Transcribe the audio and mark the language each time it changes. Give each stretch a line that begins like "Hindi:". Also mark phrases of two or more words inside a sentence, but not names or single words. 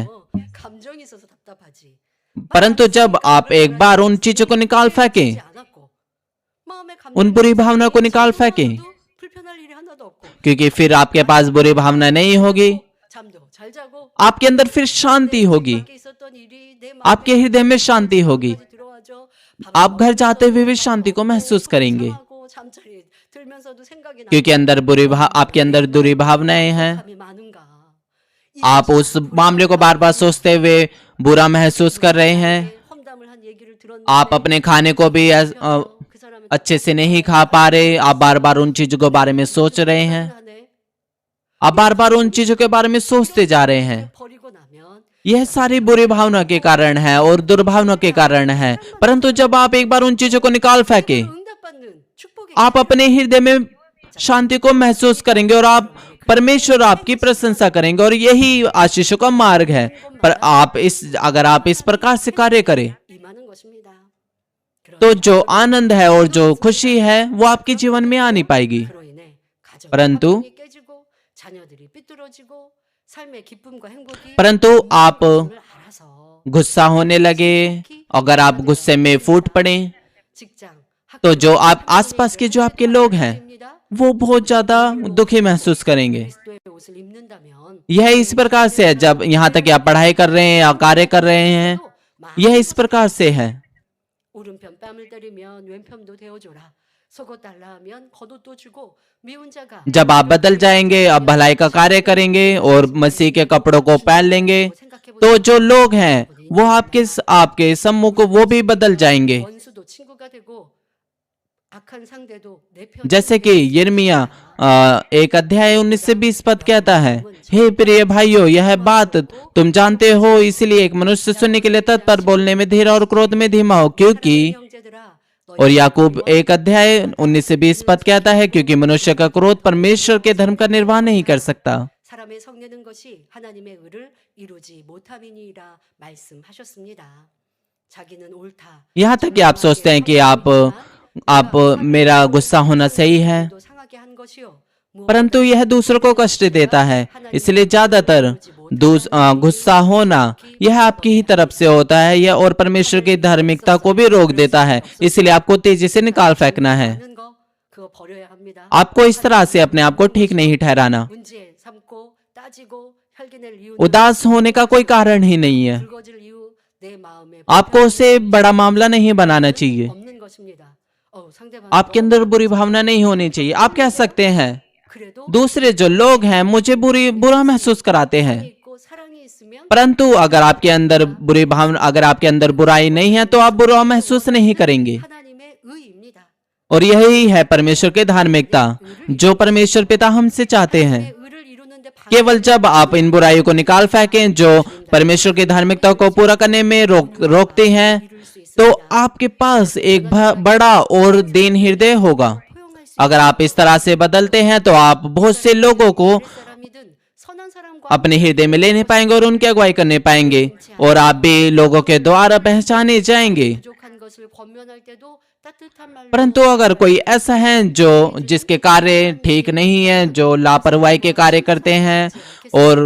Korean: 감정이 있어서 답답하지.
Hindi: परंतु जब आप एक बार उन चीजों को निकाल फेंकें,
Korean: 마음에
Hindi: उन बुरी भावनाओं को निकाल फेंकें,
Korean: 불편할 일이 하나도 없고
Hindi: क्योंकि फिर आपके पास बुरी भावना नहीं होगी,
Korean: 잠도 잘 자고
Hindi: आपके अंदर फिर शांति होगी,
Korean: 밖에 있었던 일이 내
Hindi: आपके हृदय में शांति होगी।
Korean: 마음까지 들어와죠.
Hindi: आप घर जाते हुए भी शांति को महसूस करेंगे,
Korean: 이상하고 잠자리 들면서도 생각이
Hindi: क्योंकि अंदर आपके अंदर बुरी भावनाएं हैं।
Korean: 감이 많은가.
Hindi: आप उस मामले को बार बार सोचते हुए बुरा महसूस कर रहे हैं।
Korean: 험담을 한 얘기를 들었는데
Hindi: आप अपने खाने को भी
Korean: 그 사람은
Hindi: अच्छे से नहीं खा पा रहे, आप बार बार उन चीजों के बारे में सोच रहे हैं,
Korean: 하네.
Hindi: आप बार बार उन चीजों के बारे में सोचते जा रहे हैं।
Korean: 버리고 나면
Hindi: यह सारी बुरी भावना के कारण है और दुर्भावना के कारण है। परंतु जब आप एक बार उन चीजों को निकाल फेंके,
Korean: 응답받는 축복의
Hindi: आप अपने हृदय में शांति को महसूस करेंगे और आप परमेश्वर आपकी प्रशंसा करेंगे, और यही आशीषों का मार्ग है। पर अगर आप इस प्रकार से कार्य करें,
Korean: 임하는 것입니다.
Hindi: तो जो आनंद है और जो खुशी है वो आपके जीवन में आ नहीं पाएगी।
Korean: 그로 인해 가정의
Hindi: परंतु
Korean: 화평이 깨지고 자녀들이 삐뚤어지고 삶의 기쁨과 행복이
Hindi: परंतु आप
Korean: 을 알아서
Hindi: गुस्सा होने लगे, अगर आप गुस्से में फूट पड़े,
Korean: 직장
Hindi: तो जो आप आसपास के जो आपके लोग हैं वो बहुत ज्यादा दुखी महसूस करेंगे।
Korean: 그리스도의 옷을 입는다면
Hindi: यह इस प्रकार से है, जब यहाँ तक कि आप पढ़ाई कर रहे हैं या कार्य कर रहे हैं, यह इस प्रकार से है।
Korean: 오른편 뺨을 때리면 왼편도 대어줘라. 속옷 달라 하면 겉옷도 주고 미운 자가
Hindi: जब आप बदल जाएंगे, अब भलाई का कार्य करेंगे और मसीह के कपड़ों को पहन लेंगे, तो जो लोग हैं वो आपके सम्मुख वो भी बदल जाएंगे।
Korean: 원수도 친구가 되고 악한 상대도 내 편.
Hindi: जैसे कि यिर्मयाह 1 अध्याय 19 से 20 पद कहता है, हे प्रिय भाइयों, यह बात तुम जानते हो, इसलिए एक मनुष्य सुनने के लिए तत्पर, बोलने में धीरा और क्रोध में धीमा हो, क्योंकि
Korean: 형제들아
Hindi: और याकूब 1 अध्याय 19 से 20 पद कहता है, क्योंकि मनुष्य का क्रोध परमेश्वर के धर्म का निर्वाह नहीं कर सकता।
Korean: 사람의 성내는 것이 하나님의 의를 이루지 못함이니라 말씀하셨습니다. 자기는 옳다.
Hindi: यहाँ तक कि आप सोचते हैं कि आप मेरा गुस्सा होना सही है,
Korean: 도 상하게 한 것이요.
Hindi: परंतु यह दूसरों को कष्ट देता है। इसलिए ज्यादातर गुस्सा होना यह आपकी ही तरफ से होता है, यह और परमेश्वर की धार्मिकता को भी रोक देता है। इसलिए आपको तेजी से निकाल फेंकना है।
Korean: 하는 거 그거 버려야 합니다.
Hindi: आपको इस तरह से अपने आप को ठीक नहीं ठहराना।
Korean: 문제 삼고 따지고 혈기낼 이유는
Hindi: उदास होने का कोई कारण ही नहीं है।
Korean: 붉어질 이유 내 마음에
Hindi: आपको उसे बड़ा मामला नहीं बनाना चाहिए।
Korean: 없는 것입니다. 상대방
Hindi: आपके अंदर बुरी भावना नहीं होनी चाहिए। आप कह सकते हैं,
Korean: 그래도
Hindi: दूसरे जो लोग हैं मुझे बुरा महसूस कराते हैं,
Korean: 있고 사랑이 있으면
Hindi: परंतु अगर आपके अंदर बुरी भावना, अगर आपके अंदर बुराई नहीं है तो आप बुरा महसूस नहीं करेंगे।
Korean: 하나님의 의입니다.
Hindi: और यही है परमेश्वर की धार्मिकता, जो परमेश्वर पिता हमसे चाहते हैं।
Korean: 의를 이루는데
Hindi: केवल जब आप इन बुराइयों को निकाल फेंकें जो परमेश्वर की धार्मिकता को पूरा करने में रोकते हैं, तो आपके पास एक बड़ा और दीन हृदय होगा।
Korean: 포용할 수
Hindi: अगर आप इस तरह से बदलते हैं तो आप बहुत से लोगों को
Korean: 사람이든 선한 사람과
Hindi: अपने हृदय में लेने पाएंगे और उनकी अगुवाई करने पाएंगे, और आप भी लोगों के द्वारा पहचाने जाएंगे।
Korean: 부족한 것을 권면할 때도 따뜻한 말로
Hindi: परंतु अगर कोई ऐसा है जो जिसके कार्य ठीक नहीं है, जो लापरवाही के कार्य करते हैं, और